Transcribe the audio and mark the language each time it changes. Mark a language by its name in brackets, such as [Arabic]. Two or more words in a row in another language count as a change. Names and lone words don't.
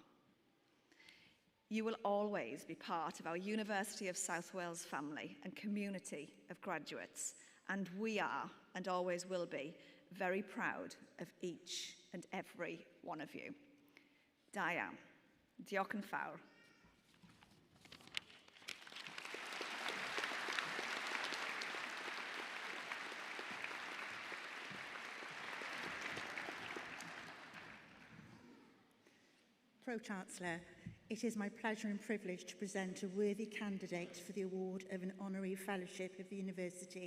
[English] You will always be part of our University of South Wales family and community of graduates, and we are, and always will be, very proud of each and every one of you. Diane, [Welsh] diolch yn fawr. [English] Pro-Chancellor, it is my pleasure and privilege to present a worthy candidate for the award of an honorary fellowship of the University.